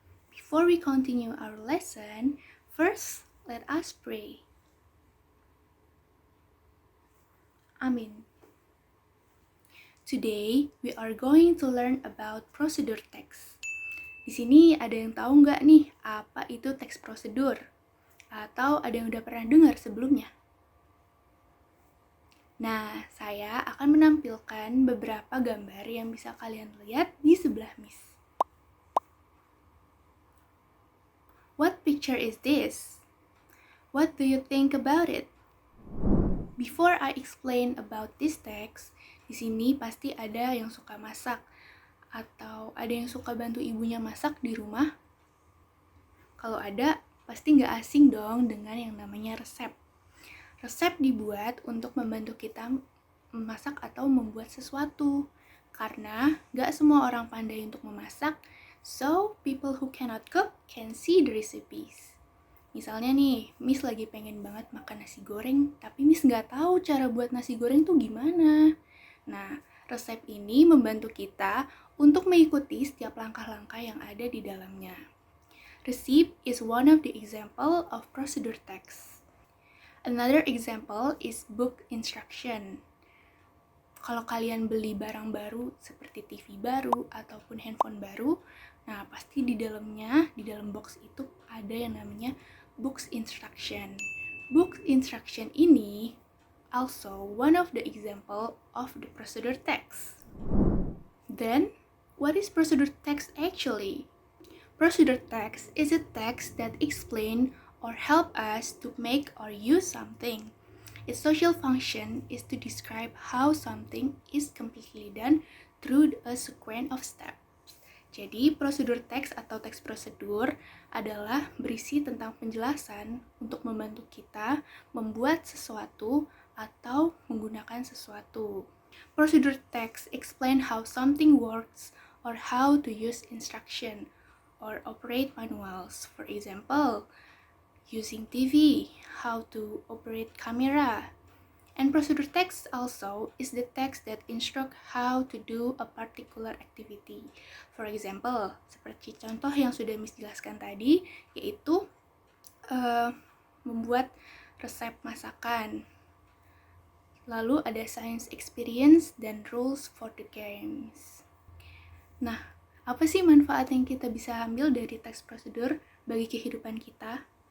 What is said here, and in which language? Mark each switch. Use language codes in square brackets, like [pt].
[en] Before we continue our lesson, first let us pray. Amin. Today, we are going to learn about procedure text. [id] Di sini ada yang tahu nggak nih apa itu teks prosedur? Atau ada yang udah pernah dengar sebelumnya? Nah, saya akan menampilkan beberapa gambar yang bisa kalian lihat di sebelah Miss. [en] What picture is this? What do you think about it? Before I explain about this text, [id] di sini pasti ada yang suka masak atau ada yang suka bantu ibunya masak di rumah. Kalau ada, pasti nggak asing dong dengan yang namanya resep. Resep dibuat untuk membantu kita memasak atau membuat sesuatu. Karena nggak semua orang pandai untuk memasak, [en] so people who cannot cook can see the recipes. [id] Misalnya nih, Miss lagi pengen banget makan nasi goreng, tapi Miss nggak tahu cara buat nasi goreng tuh gimana. Nah, resep ini membantu kita untuk mengikuti setiap langkah-langkah yang ada di dalamnya. [en] Receipt is one of the example of procedure text. Another example is book instruction. [id] Kalau kalian beli barang baru seperti TV baru ataupun handphone baru, nah pasti di dalamnya, di dalam box itu ada yang namanya book instruction. [en] Book instruction ini also one of the example of the procedure text. Then, what is procedure text actually? Procedure text is a text that explains or help us to make or use something. Its social function is to describe how something is completely done through a sequence of steps. [id] Jadi, prosedur teks atau teks prosedur adalah berisi tentang penjelasan untuk membantu kita membuat sesuatu atau menggunakan sesuatu. [en] Procedure text explain how something works or how to use instruction or operate manuals. For example, using TV, how to operate camera. And procedure text also is the text that instruct how to do a particular activity. For example, [id] seperti contoh yang sudah Miss jelaskan tadi, yaitu membuat resep masakan. [en] Lalu ada science experience dan rules for the games. [id] Nah, apa sih manfaat yang kita bisa ambil dari teks prosedur bagi kehidupan kita?